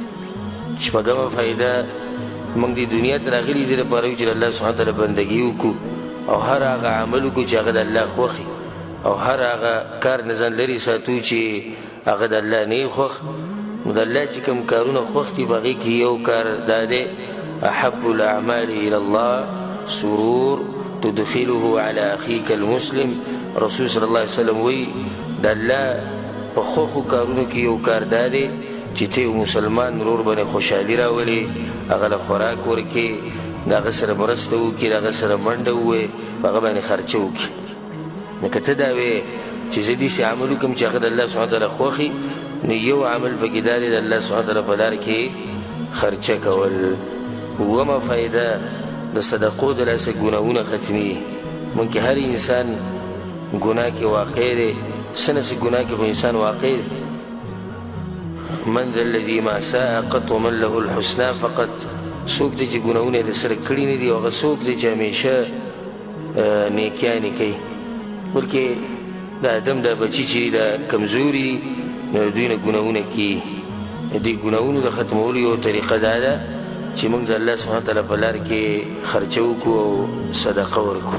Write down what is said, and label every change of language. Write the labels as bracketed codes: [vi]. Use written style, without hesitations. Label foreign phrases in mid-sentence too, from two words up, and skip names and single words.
[ps] شپږمه فایده، موږ د دنیا ته راغلي دې لپاره یو چې د الله [ar] سبحانه وتعالی [ps] بندګي وکړو، او هر هغه عمل وکړو چې هغه د الله خوښ وي، او هر هغه کار نه ځان لرې ساتو چې هغه د الله نه خوښ. نو د الله چې کوم کارونه خوښ دي، په هغې کې یو کار دا دی، [ar] احب الاعمال الى الله سرور تدخله على اخیک المسلم. [ps] رسول [ar] صلی الله علیه وسلم [ps] وایي د الله په خوښو کارونو کې یو کار دا دی چې ته یو مسلمان ورور باندې خوشحالي راولې، هغه له خوراک ورکړې، د هغه سره مرسته وکړې، د هغه سره منډه ووایې، په هغه باندې خرچه وکړې. نو که ته دا وایې چې زه داسې عمل وکړم چې هغه د الله [ar] سبحانه وتعالی [ps] خوښ وي، نو یو عمل پکې دا دی د الله [ar] سبحانه وتعالی [ps] په لار کې خرچه کول. اوومه فایده، د صدقو د لاسه ګناهونه ختمېږي. ممکن هر انسان ګناه کې واقع دی، څه نه څه ګناه کې خو انسان واقع دی. [ar] من ذا الذي ما ساء قط ومن له الحسنى فقط. [ps] څوک دی چې ګناهونه یې د سره کړي نه دي، او هغه څوک دی چې همیشه نیکیانې کوي. بلکې د آدم دا بچي چې دا کمزوري، نو دوی نه ګناهونه کیږي. د دې ګناهونو د ختمولو یو طریقه دا ده چې موږ د الله [ar] سبحانه وتعالی [ps] په لار کې خرچه وکړو او صدقه ورکړو.